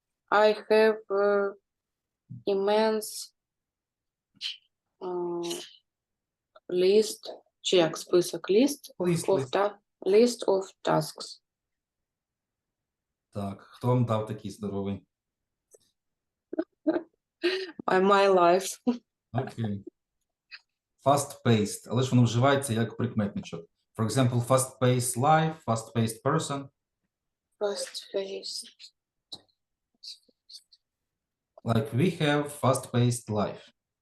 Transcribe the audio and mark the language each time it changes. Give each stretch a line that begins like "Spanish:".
English: I have immense list,
Ukrainian: чи як список
English: list list of tasks.
Ukrainian: Так, хто вам дав такий здоровий?
English: My life.
Ukrainian: Окей. Fast-paced, але ж воно вживається як прикметничок.
English: For example, fast-paced life, fast-paced person. Fast-paced. Like we have fast-paced life.